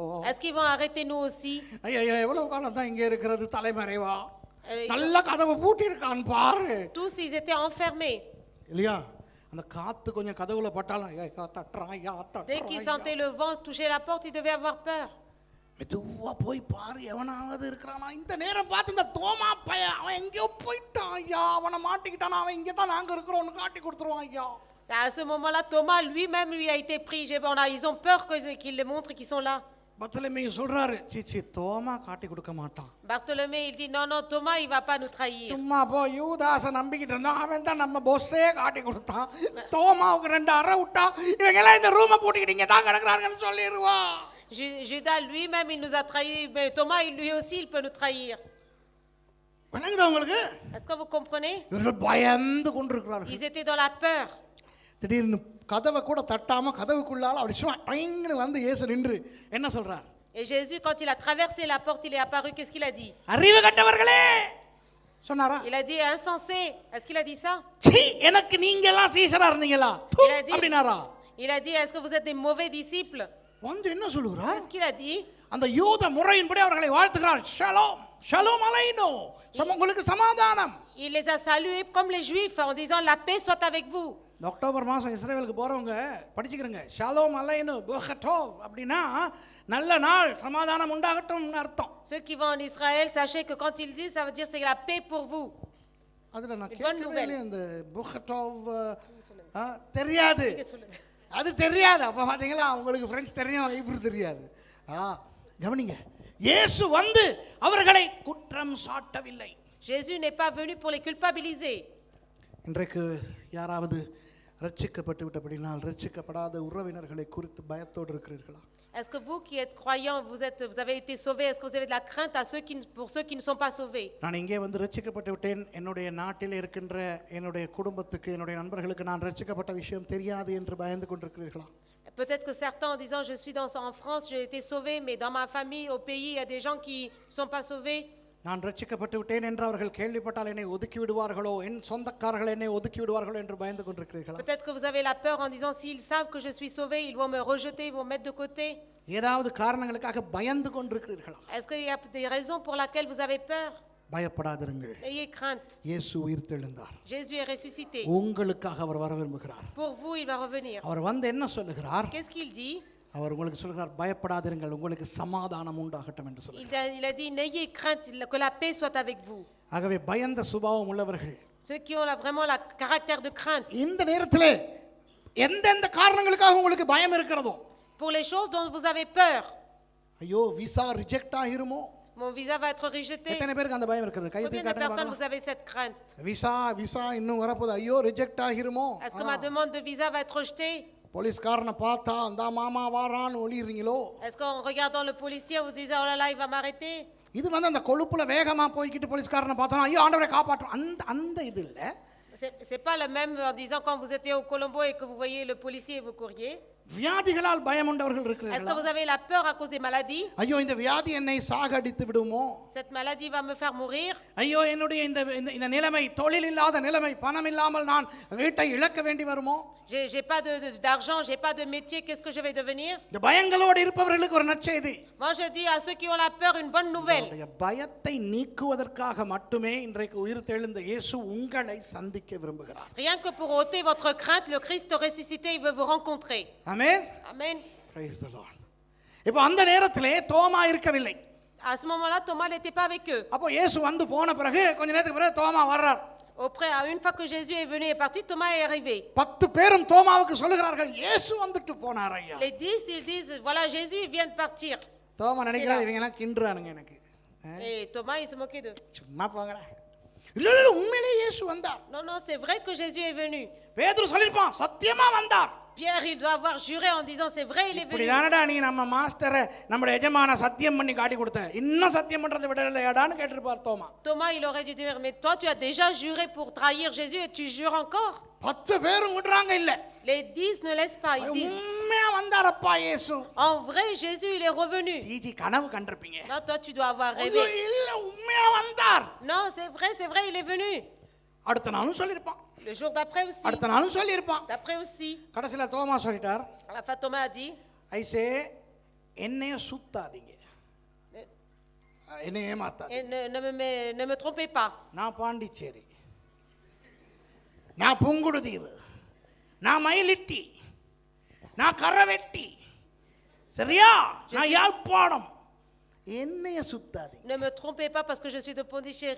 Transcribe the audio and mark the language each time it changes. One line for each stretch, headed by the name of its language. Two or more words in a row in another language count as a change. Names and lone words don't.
French: Est-ce qu'ils vont arrêter nous aussi?
Tamil: ஐயா எவ்வளவு காலம் தான் இங்கே இருக்கிறது தலைமறைவா? நல்ல கதவை பூட்டி இருக்கான் பாரு.
French: Tous ils étaient enfermés.
Tamil: இல்லையா? அந்த காத்து கொஞ்சம் கதவுல பட்டாலும்
French: Dès qu'ils sentaient le vent toucher la porte, ils devaient avoir peur.
Tamil: மெதுவா போய் பாரு எவனாவது இருக்கிறானா. இந்த நேரம் பார்த்து இந்த தோமா பையன் அவன் எங்கேயோ போயிட்டான் ஐயா, அவனை மாட்டிக்கிட்டான், அவன் இங்கே தான் நாங்கள் இருக்கிறோம்னு காட்டி கொடுத்துருவான் ஐயா.
French: À ce moment-là, Thomas lui-même lui a été pris. Ils ont peur qu'il les montre qu'ils sont là.
Tamil: பர்த்தலமேயு சொல்றாரு, சீச்சி தோமா காட்டி கொடுக்க மாட்டான்.
French: Bartholomew il dit non Thomas il va pas nous trahir.
Tamil: சும்மா போ, யூதாச நம்பிக்கிட்டு இருந்தான், அவன் தான் நம்ம பொஸ்ஸே காட்டி கொடுத்தான். தோமாவுக்கு 2 அறை விட்டா இவங்க எல்லாம் இந்த ரூமை பூட்டிக்கிட்டீங்க தான் கிடக்குறாங்கன்னு சொல்லிடுவா.
French: Judas lui-même il nous a trahis, mais Thomas lui aussi il peut nous trahir.
Tamil: விளங்குதா உங்களுக்கு?
French: Est-ce que vous comprenez?
Tamil: இவர்கள் பயந்து கொண்டிருக்கிறார்கள்.
French: Ils étaient dans la peur.
Tamil: திடீர்னு கதவை கூட தட்டாம கதவுக்குள்ளால அப்படி சும்மா டைங்னு வந்து இயேசு நின்று என்ன சொல்றார்?
French: Et Jésus quand il a traversé la porte, il est apparu, qu'est-ce qu'il a dit?
Tamil: அறிவு கட்டவர்களே சொன்னாரா?
French: Il a dit insensé. Est-ce qu'il a dit ça?
Tamil: சீ எனக்கு நீங்க எல்லாம் சீஷரா இருந்தீங்களா? அப்படினாரா?
French: Il a dit est-ce que vous êtes des mauvais disciples?
Tamil: வந்து என்ன சொல்றார்?
French: Qu'est-ce qu'il a dit?
Tamil: அந்த யூத முறையின்படி அவர்களை வாழ்த்துகிறார்.
Hebrew: שלום שלום עלינו,
Tamil: உங்களுக்கு சமாதானம்.
French: Il les a salués comme les Juifs en disant la paix soit avec vous.
Tamil: இந்த அக்டோபர் மாதம் இஸ்ரேலுக்கு போகிறவங்க படிச்சுக்கிறங்க.
Hebrew: שלום עלינו בוקר טוב
Tamil: அப்படின்னா நல்ல நாள், சமாதானம் உண்டாகட்டும்னு அர்த்தம்.
French: Ceux qui vont en Israël, sachez que quand ils disent, ça veut dire c'est la paix pour vous.
Tamil: அதில் நான்
French: Une bonne
Tamil: கேட்கவே
French: nouvelle.
Tamil: இல்லையே இந்த புகட்டோவ் தெரியாது, அது தெரியாது. அப்போ பார்த்தீங்களா, உங்களுக்கு பிரெஞ்சு தெரியும், ஹீப்ரு தெரியாது. கவனிங்க, இயேசு வந்து அவர்களை குற்றம் சாட்டவில்லை.
French: Jésus n'est pas venu pour les culpabiliser.
Tamil: இன்றைக்கு யாராவது ரட்சிக்கப்பட்டு விட்டபடினால் ரட்சிக்கப்படாத உறவினர்களை குறித்து பயத்தோடு இருக்கிறீர்களா?
French: Est-ce que vous qui êtes croyants, vous avez été sauvés? Est-ce que vous avez de la crainte pour ceux qui ne sont pas sauvés?
Tamil: நான் இங்கே வந்து ரட்சிக்கப்பட்டு விட்டேன், என்னுடைய நாட்டில் இருக்கின்ற என்னுடைய குடும்பத்துக்கு, என்னுடைய நண்பர்களுக்கு நான் ரட்சிக்கப்பட்ட விஷயம் தெரியாது என்று பயந்து கொண்டிருக்கிறீர்களா?
French: Peut-être que certains en disant je suis en France, j'ai été sauvé, mais dans ma famille, au pays, il y a des gens qui ne sont pas sauvés.
Tamil: நான் ரட்சிக்கப்பட்டு விட்டேன் என்று அவர்கள் கேள்விப்பட்டால் என்னை ஒதுக்கி விடுவார்களோ, என் சொந்தக்காரர்கள் என்னை ஒதுக்கி விடுவார்களோ என்று பயந்து கொண்டிருக்கிறீர்களா?
French: Peut-être que vous avez la peur en disant s'ils savent que je suis sauvé, ils vont me rejeter, ils vont me mettre de côté.
Tamil: ஏதாவது காரணங்களுக்காக பயந்து கொண்டிருக்கிறீர்களா?
French: Est-ce qu'il y a des raisons pour lesquelles vous avez peur?
Tamil: பயப்படாதிருங்கள்,
French: Ayez crainte.
Tamil: இயேசு உயிர்த்தெழுந்தார்,
French: Jésus est ressuscité.
Tamil: உங்களுக்காக அவர் வர விரும்புகிறார்.
French: Pour vous, il va revenir.
Tamil: அவர் வந்து என்ன சொல்லுகிறார்?
French: Qu'est-ce qu'il dit?
Tamil: அவர் உங்களுக்கு சொல்கிறார், பயப்படாதிருங்கள், உங்களுக்கு சமாதானம் உண்டாகட்டும் என்று சொல்லுகிறார்.
French: Il a dit n'ayez crainte, que la paix soit avec vous.
Tamil: ஆகவே பயந்த சுபாவம் உள்ளவர்கள்
French: Ceux qui ont vraiment le caractère de crainte.
Tamil: இந்த நேரத்திலே எந்தெந்த காரணங்களுக்காக உங்களுக்கு பயம் இருக்கிறதோ,
French: Pour les choses dont vous avez peur.
Tamil: ஐயோ விசா ரிஜெக்ட் ஆகிருமோ,
French: Mon visa va être rejeté.
Tamil: எத்தனை பேருக்கு அந்த பயம் இருக்குது? கை
French: Combien de personnes vous avez cette crainte?
Tamil: விசா இன்னும் வரப்போகுது, ஐயோ ரிஜெக்ட் ஆகிருமோ.
French: Est-ce que ma demande de visa va être rejetée?
Tamil: போலீஸ்காரனை பார்த்தா அந்த மாமா வாரான்னு ஒளிறீங்களோ?
French: Est-ce qu'en regardant le policier, vous disez oh là là, il va m'arrêter?
Tamil: இது வந்து அந்த கொழுப்புல வேகமா போய்கிட்டு போலீஸ்காரனை பார்த்தோம், ஐயோ ஆண்டவரை காப்பாற்றும், அந்த இது இல்ல.
French: C'est pas le même en disant quand vous étiez au Colombo et que vous voyez le policier et vous couriez.
Tamil: வியாதிகளால் பயம் உண்டவர்கள்
French: Est-ce que
Tamil: இருக்கிறீர்களா?
French: vous avez la peur à cause des maladies?
Tamil: ஐயோ இந்த வியாதி என்னை சாகடித்து விடுமோ,
French: Cette maladie va me faire mourir.
Tamil: ஐயோ என்னுடைய இந்த நிலைமை, தொழில் இல்லாத நிலைமை, பணம் இல்லாமல் நான் வீட்டை இழக்க வேண்டி வருமோ?
French: J'ai pas d'argent, j'ai pas de métier, qu'est-ce que je vais devenir?
Tamil: இந்த பயங்களோடு இருப்பவர்களுக்கு ஒரு நற்செய்தி.
French: Moi je dis à ceux qui ont la peur une bonne nouvelle.
Tamil: உங்களுடைய பயத்தை நீக்குவதற்காக மட்டுமே இன்றைக்கு உயிர்த்தெழுந்த இயேசு உங்களை சந்திக்க விரும்புகிறார்.
French: Rien que pour ôter votre crainte, le Christ ressuscité, il veut vous rencontrer.
Tamil: ஆமென்.
French: Amen.
English: Praise the Lord.
Tamil: இப்போ அந்த நேரத்திலே தோமா இருக்கவில்லை.
French: À ce moment-là, Thomas n'était pas avec eux.
Tamil: அப்போ இயேசு வந்து போன பிறகு கொஞ்ச நேரத்துக்கு பிறகு தோமா வர்றார்.
French: Une fois que Jésus est venu et parti, Thomas est arrivé.
Tamil: 10 பேரும் தோமாவுக்கு சொல்லுகிறார்கள், இயேசு வந்துட்டு போனார் ஐயா.
French: Les 10, ils disent voilà, Jésus il vient de partir.
Tamil: தோமா நினைக்கிறார், இவங்க எல்லாம் கிண்டுறானுங்க எனக்கு.
French: Et Thomas, il se moquait d'eux.
Tamil: சும்மா போங்கடா. இல்ல உண்மையிலேயே இயேசு வந்தார்.
French: Non, non, c'est vrai que Jésus est venu.
Tamil: பேதுரு சொல்லிருப்பான், சத்தியமா வந்தார்.
French: Pierre, il doit avoir juré en disant c'est vrai, il est
Tamil: இப்படி
French: venu.
Tamil: தானடா நீ நம்ம மாஸ்டரை நம்முடைய எஜமான சத்தியம் பண்ணி காட்டி கொடுத்த, இன்னும் சத்தியம் பண்றதை விடலையாடான்னு கேட்டிருப்பார் தோமா.
French: Thomas, il aurait dû dire mais toi, tu as déjà juré pour trahir Jésus et tu jures encore.
Tamil: 10 பேரும் விடுறாங்க இல்ல.
French: Les 10 ne laissent pas, ils disent
Tamil: உண்மையா வந்தாரப்பா இயேசு.
French: en vrai, Jésus, il est revenu.
Tamil: ஜிஜி கனவு கண்டிருப்பீங்க.
French: Non, toi, tu dois avoir rêvé.
Tamil: இல்ல உண்மையா வந்தார்.
French: Non, c'est vrai, il est venu.
Tamil: அடுத்த நாளும் சொல்லிருப்பான்.
French: Le jour d'après aussi.
Tamil: அடுத்த நாளும் சொல்லிருப்பான்.
French: D'après aussi.
Tamil: கடைசில தோமா சொல்லிட்டார்,
French: À la fin, Thomas a dit
Tamil: ஐசே என்னைய சுத்தாதீங்க, என்னைய ஏமாத்தாதீங்க.
French: ne me trompez pas.
Tamil: நான் பாண்டிச்சேரி, நான் புங்குடுதீவு, நான் மயிலிட்டி, நான் கரவெட்டி, சரியா? நான் யாழ்ப்பாணம், என்னைய சுத்தாதீங்க.
French: Ne me trompez pas parce que je suis de Pondichéry.